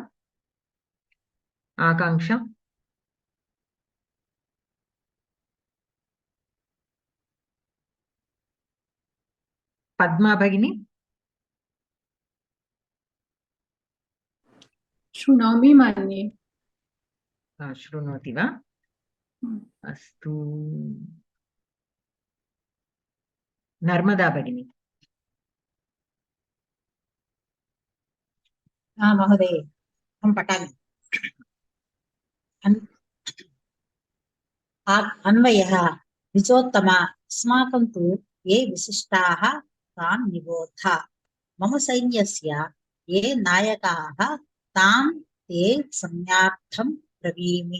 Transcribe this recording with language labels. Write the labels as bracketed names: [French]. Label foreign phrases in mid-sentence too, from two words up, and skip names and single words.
[Sanskrit] ఆకాంక్ష. పద్మా భగిని. शृणोमि मन्ये. शृणोति वा? अस्तु. నర్మదా భగిని. महोदय, हम पठामि. अन्वयः द्विजोत्तम अस्माकं तु ये विशिष्टाः तान् निबोध मम सैन्यस्य ये नायकाः तान् ते संज्ञार्थं ब्रवीमि.